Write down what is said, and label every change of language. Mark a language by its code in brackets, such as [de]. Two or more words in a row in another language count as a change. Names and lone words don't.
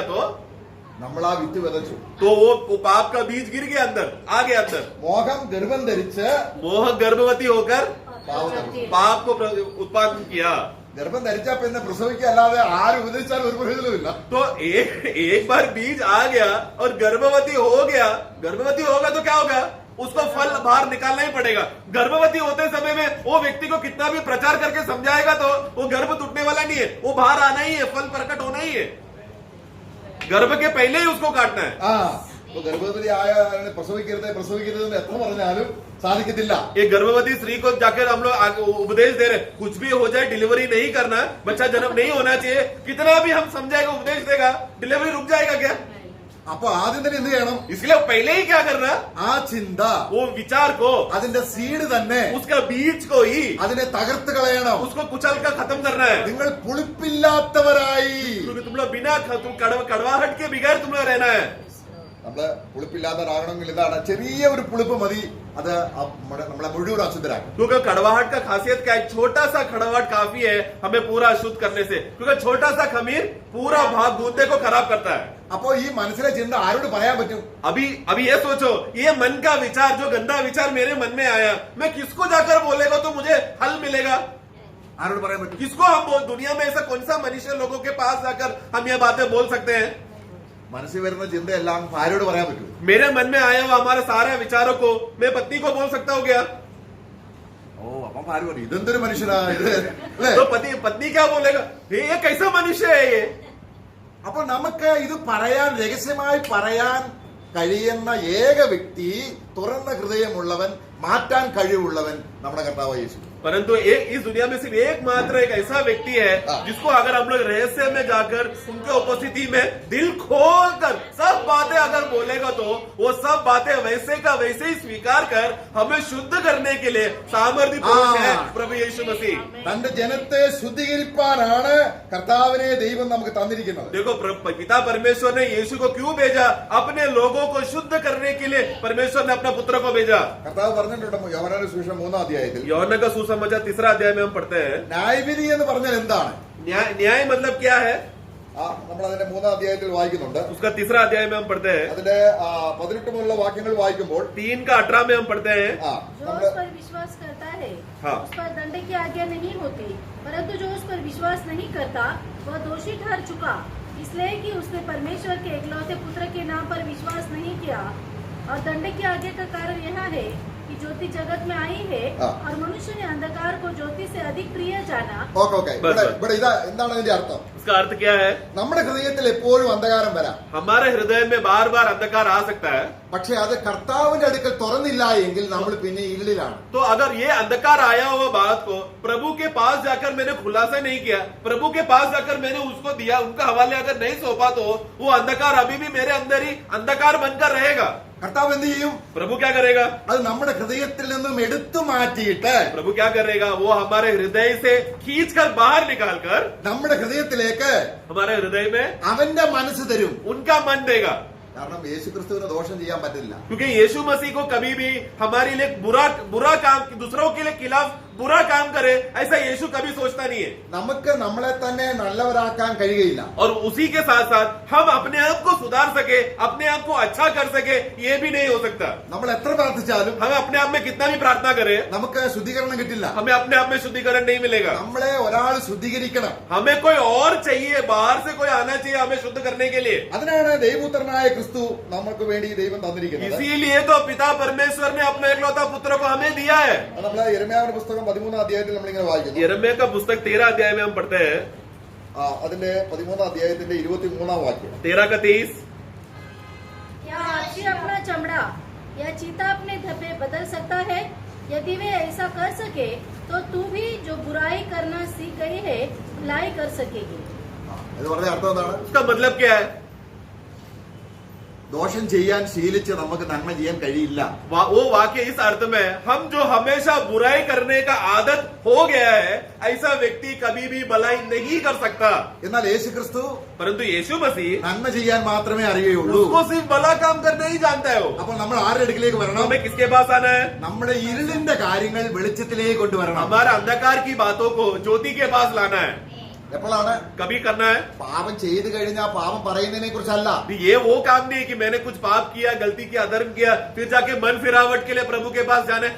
[ml] നമ്മൾ ആ വിത്ത് വിതച്ചു. [hi] तो वो पाप का बीज गिर गया अंदर, आ गया अंदर. [ml] മോഹം ഗർഭം ധരിച്ച് [hi] मोह गर्भवती होकर पाप को उत्पादन किया. [ml] ഗർഭം ധരിച്ചാ പിന്നെ പ്രസവിക്കുക അല്ലാതെ ആര് ഉപദേശിച്ചാലും ഒരു പ്രയോജനമില്ല. [hi] तो एक बार बीज आ गया और गर्भवती हो गया, गर्भवती होगा तो क्या होगा? उसको फल बाहर निकालना ही पड़ेगा. गर्भवती होते समय में वो व्यक्ति को कितना भी प्रचार करके समझाएगा तो वो गर्भ टूटने वाला नहीं है, वो बाहर आना ही है, फल प्रकट होना ही है. गर्भ के पहले ही उसको काटना है. [ml] ഇപ്പൊ ഗർഭവതി ആയ പ്രസവിക്കരുത് എന്ന് എത്ര പറഞ്ഞാലും സാധിക്കത്തില്ല. [hi] एक गर्भवती स्त्री को जाकर हम लोग उपदेश दे रहे, कुछ भी हो जाए डिलीवरी नहीं करना, बच्चा जन्म नहीं होना चाहिए, कितना भी हम समझाएगा उपदेश देगा, डिलीवरी रुक जाएगा क्या? [ml] അപ്പൊ ആദ്യം തന്നെ എന്ത് ചെയ്യണം? [hi] इसलिए पहले ही क्या करना, [ml] ആ ചിന്ത, [hi] वो विचार को, [ml] അതിന്റെ സീഡ് തന്നെ, [hi] उसका बीज को ही [ml] അതിനെ തകർത്ത് കളയണം. [hi] उसको कुचल कर खत्म करना है. [ml] നിങ്ങൾ പുളിപ്പില്ലാത്തവരായി. [hi] क्योंकि तुम लोग बिना कड़वाहट के बगैर तुम लोग रहना है. [ml] നമ്മള് പുളിപ്പില്ലാത്തവരാകണമെങ്കിൽ എന്താണ്? ചെറിയ ഒരു പുളിപ്പ് മതി, അത് നമ്മളെ മുഴുവൻ അശുദ്ധരാക്കും. [hi] क्योंकि कड़वाहट का खासियत क्या है, छोटा सा कड़वाहट काफी है हमें पूरा अशुद्ध करने से, क्योंकि छोटा सा खमीर पूरा भाग गूंदे को खराब करता है. [ml] അപ്പോ ഈ മനസ്സിലെ ചിന്ത ആരോട് പറയാൻ പറ്റും? [hi] अभी ये सोचो, ये मन का विचार, जो गंदा विचार मेरे मन में आया, मैं किसको जाकर बोलेगा तो मुझे हल मिलेगा? [ml] ആരോട് പറയാൻ പറ്റും? [hi] किसको हम दुनिया में ऐसा कौन सा मनुष्य लोगों के पास जाकर हम ये बातें बोल सकते हैं? [ml] മനസ്സിൽ വരുന്ന ചിന്തയെല്ലാം ഭാര്യയോട് പറയാൻ പറ്റും? [hi] मेरे मन में आया हुआ हमारे सारे विचारों को मैं पत्नी को बोल सकता हूँ क्या? [ml] ഓ അപ്പം ഭാര്യ പറയും ഇതെന്തൊരു മനുഷ്യനാ ഇത്, അല്ലേ? [hi] तो पत्नी क्या बोलेगा, ये कैसा मनुष्य है ये? [ml] അപ്പൊ നമുക്ക് ഇത് പറയാൻ, രഹസ്യമായി പറയാൻ കഴിയുന്ന ഏക വ്യക്തി, തുറന്ന ഹൃദയമുള്ളവൻ, മാറ്റാൻ കഴിവുള്ളവൻ നമ്മുടെ കർത്താവായ യേശു. [hi] परंतु इस दुनिया में सिर्फ एकमात्र एक ऐसा व्यक्ति है जिसको अगर हम लोग रहस्य में जाकर उनके उपस्थिति में दिल खोल कर सब बातें अगर बोलेगा तो वो सब बातें वैसे का वैसे ही स्वीकार कर हमें शुद्ध करने के लिए सामर्थ्य पुरुष है प्रभु यीशु मसीह. [ml] തന്റെ ജനത്തെ ശുദ്ധീകരിപ്പാനാണ് കർത്താവിനെ ദൈവം നമുക്ക് തന്നിരിക്കുന്നത്. [hi] देखो पिता परमेश्वर ने यीशु को क्यों भेजा? अपने लोगों को शुद्ध करने के लिए परमेश्वर ने अपना पुत्र को भेजा. [ml] കർത്താവ് പറഞ്ഞിട്ടുണ്ട് യോഹന്നാന്റെ സുവിശേഷം 3-ാം അധ്യായത്തിൽ, [hi] यूहन्ना का सुसमाचार 3 अध्याय में हम पढ़ते हैं. [ml] ന്യായവിധി എന്ന് പറഞ്ഞാൽ എന്താണ്? [hi] न्याय मतलब क्या है? [ml] നമ്മൾ അതിന്റെ 3-ാം അധ്യായത്തിൽ വായിക്കുന്നുണ്ട്. [hi] उसका 3 अध्याय में हम पढ़ते हैं. [ml] അതിന്റെ 18 മുതലുള്ള വാക്യങ്ങൾ വായിക്കുമ്പോൾ [hi] 3 का 18 में हम पढ़ते हैं. जो उस पर विश्वास करता है हाँ. उस पर दंड की आज्ञा नहीं होती, परंतु जो उस पर विश्वास नहीं करता वह दोषी ठहर चुका, इसलिए कि उसने परमेश्वर के एकलौते पुत्र के नाम पर विश्वास नहीं किया. और दंड की आज्ञा का कारण यह है कि ज्योति जगत में आई है हाँ. और मनुष्य ने अंधकार को ज्योति से अधिक प्रिय जाना. [ml] ഓക്കെ ഇവിടെ ഇതാ എന്താണ് അതിന്റെ അർത്ഥം? [hi] उसका अर्थ क्या है? [ml] നമ്മുടെ ഹൃദയത്തിൽ എപ്പോഴും അന്ധകാരം വരാം, [hi] हमारे हृदय में बार बार अंधकार आ सकता है. [ml] പക്ഷെ അത് കർത്താവിന്റെ അടുക്കൽ തുറന്നില്ല എങ്കിൽ നമ്മൾ പിന്നെ ഇരുളിലാണ്. [hi] तो अगर ये अंधकार आया हुआ बात को प्रभु के पास जाकर मैंने खुलासा नहीं किया, प्रभु के पास जाकर मैंने उसको दिया, उनका हवाले अगर नहीं सौंपा, तो वो अंधकार अभी भी मेरे अंदर ही अंधकार बनकर रहेगा. [ml] കർത്താവ് എന്ത് ചെയ്യും? [hi] प्रभु क्या करेगा? [ml] അത് നമ്മുടെ ഹൃദയത്തിൽ നിന്നും എടുത്തു മാറ്റിയിട്ട് [hi] प्रभु क्या करेगा? वो हमारे हृदय से खींच कर बाहर निकाल कर [ml] നമ്മുടെ ഹൃദയത്തിലേക്ക് [hi] हमारे हृदय में [ml] അവന്റെ മനസ്സ് തരും. [hi] उनका मन देगा. [ml] കാരണം യേശുക്രിസ്തുവിന് ദോഷം ചെയ്യാൻ പറ്റില്ല. [hi] क्योंकि यीशु मसीह को कभी भी हमारे लिए बुरा काम, दूसरों के लिए खिलाफ बुरा काम करे, ऐसा यीशु कभी सोचता नहीं है. [ml] നമുക്ക് നമ്മളെ തന്നെ നല്ലവരാക്കാൻ കഴിയുകയില്ല. [hi] और उसी के साथ साथ हम अपने आप को सुधार सके, अपने आप को अच्छा कर सके, ये भी नहीं हो सकता. [ml] നമ്മൾ എത്ര പ്രാർത്ഥിച്ചാലും [hi] हम अपने आप में कितना भी प्रार्थना करें, [ml] നമുക്ക് ശുദ്ധീകരണം കിട്ടില്ല. [hi] हमें अपने आप में शुद्धिकरण नहीं मिलेगा. [ml] നമ്മളെ ഒരാൾ ശുദ്ധീകരിക്കണം. [hi] हमें कोई और चाहिए, बाहर से कोई आना चाहिए हमें शुद्ध करने के लिए. [ml] അതിനാണ് ദൈവപുത്രനായ ക്രിസ്തു നമുക്ക് വേണ്ടി ദൈവം തന്നിരിക്കുന്നത്. [hi] इसीलिए तो पिता परमेश्वर ने अपना एकलौता पुत्र को हमें दिया है. [ml] അത് നമ്മളെ യിരെമ്യാവിന്റെ പുസ്തകം 13-ാം അധ്യായത്തിൽ നമ്മളിങ്ങനെ വായിക്കുന്നു. [hi] यिर्मयाह का पुस्तक 13 अध्याय में हम पढ़ते हैं. [ml] അതിന്റെ 13-ാം അധ്യായത്തിന്റെ 23-ാം വാക്യം. [hi] 13 का 30. क्या हाथी अपना चमड़ा या चीता अपने धब्बे बदल सकता है? यदि वे ऐसा कर सके तो तू भी जो बुराई करना सीख गई है भलाई कर सकेगी. [ml] ഇത് പറഞ്ഞ അർത്ഥം എന്താണ്? [hi] उसका मतलब क्या है? [ml] ദോഷം ചെയ്യാൻ ശീലിച്ച് നമുക്ക് നന്മ ചെയ്യാൻ കഴിയില്ല. [hi] वो वाक्य इस अर्थ में, हम जो हमेशा बुराई करने का आदत हो गया है, ऐसा व्यक्ति कभी भी भलाई नहीं कर सकता. [ml] എന്നാൽ യേശുക്രിസ്തു [hi] परंतु यीशु मसीह [ml] നന്മ ചെയ്യാൻ മാത്രമേ അറിയുകയുള്ളൂ. [hi] उसको सिर्फ भला काम करना ही जानता है. वो [ml] അപ്പോൾ നമ്മൾ ആരുടെ അടുക്കിലേക്ക് വരണം? [hi] हमें किसके पास आना है? [ml] നമ്മുടെ ഇരുളിന്റെ കാര്യങ്ങൾ വെളിച്ചത്തിലേക്ക് കൊണ്ടുവരണം. [hi] हमारा अंधकार की बातों को ज्योति के पास लाना है. [ml] എപ്പോഴാണ്? [hi] कभी करना है. [ml] പാപം ചെയ്തു കഴിഞ്ഞാൽ പാപം പറയുന്നതിനെ കുറിച്ചല്ല. [hi] ये वो काम नहीं है कि मैंने कुछ पाप किया, गलती किया, अधर्म किया, फिर जाके मन फिरावट के लिए प्रभु के पास जाना है.